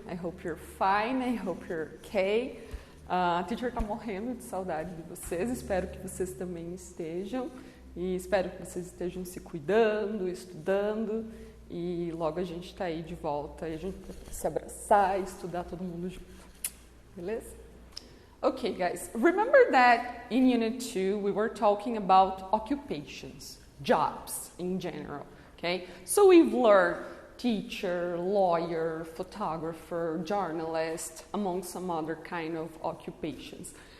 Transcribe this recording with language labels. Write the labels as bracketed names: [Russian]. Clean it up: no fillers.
[English] I hope you're fine, I hope you're okay. [Portuguese] A teacher tá morrendo de saudade de vocês, espero que vocês também estejam e espero que vocês estejam se cuidando, estudando e logo a gente tá aí de volta e a gente vai se abraçar e estudar todo mundo junto, beleza? [English] Okay guys, remember that in Unit 2 we were talking about occupations, jobs in general, okay? So we've learned teacher, lawyer, photographer, journalist, among some other kind of occupations.